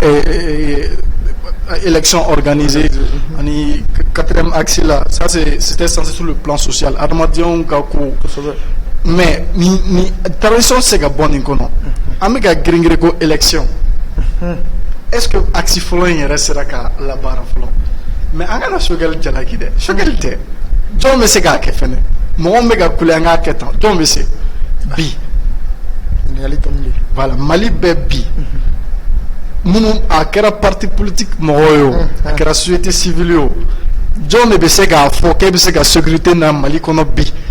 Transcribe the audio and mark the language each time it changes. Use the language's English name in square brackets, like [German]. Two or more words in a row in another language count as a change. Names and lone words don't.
[French] élection organisée ani quatrième axe là ça c'était censé sur le plan social [Bambara] adamadenw ka ko mais ni transition se ka bɔ nin kɔnɔ an bɛ ka girin-girin ko élection [French] est-ce que [Bambara] axe fɔlɔ in yɛrɛ sera ka labaara fɔlɔ mais an kana Choguel jalaki dɛ Choguel tɛ jɔn bɛ se k'a kɛ fɛnɛ mɔgɔ bɛ ka kule an k'a kɛ tan jɔn bɛ se bi voilà Mali bɛɛ bi minnu a kɛra [French] parti politique [Bambara] mɔgɔw ye o a kɛra [French] société civile [Bambara] ye o jɔn de bɛ se k'a fɔ k'e bɛ se ka sécurité na Mali kɔnɔ bi